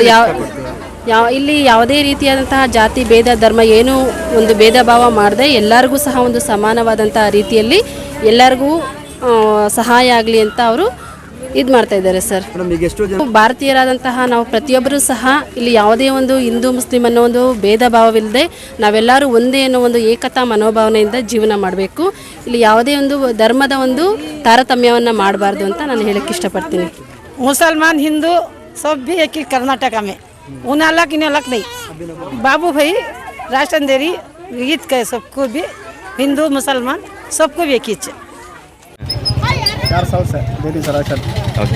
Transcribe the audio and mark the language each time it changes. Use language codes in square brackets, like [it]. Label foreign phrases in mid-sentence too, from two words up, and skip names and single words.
[kn] ಇಲ್ಲಿ ಯಾವುದೇ ರೀತಿಯಾದಂತಹ ಜಾತಿ ಭೇದ ಧರ್ಮ ಏನೂ ಒಂದು ಭೇದ ಭಾವ ಮಾಡದೆ ಎಲ್ಲರಿಗೂ ಸಹ ಒಂದು ಸಮಾನವಾದಂತಹ ರೀತಿಯಲ್ಲಿ ಎಲ್ಲರಿಗೂ ಸಹಾಯ ಆಗಲಿ ಅಂತ ಅವರು ಇದು ಮಾಡ್ತಾ ಇದ್ದಾರೆ ಸರ್. ಭಾರತೀಯರಾದಂತಹ ನಾವು ಪ್ರತಿಯೊಬ್ಬರೂ ಸಹ ಇಲ್ಲಿ ಯಾವುದೇ ಒಂದು ಹಿಂದೂ ಮುಸ್ಲಿಂ ಅನ್ನೋ ಒಂದು ಭೇದ ಭಾವವಿಲ್ಲದೆ ನಾವೆಲ್ಲರೂ ಒಂದೇ ಅನ್ನೋ ಒಂದು ಏಕತಾ ಮನೋಭಾವನೆಯಿಂದ ಜೀವನ ಮಾಡಬೇಕು. ಇಲ್ಲಿ ಯಾವುದೇ ಒಂದು ಧರ್ಮದ ಒಂದು ತಾರತಮ್ಯವನ್ನು ಮಾಡಬಾರ್ದು ಅಂತ ನಾನು ಹೇಳಕ್ಕೆ ಇಷ್ಟಪಡ್ತೀನಿ. [hi] मुसलमान हिंदू सब भी एक ही कर्नाटक में, उन्हें अलग इन्हें अलग नहीं. बाबू भाई राशन दे रही, ईद का सबको भी, हिंदू मुसलमान सबको भी एक ही. 4 साल से दे रही सर राशन. ओके.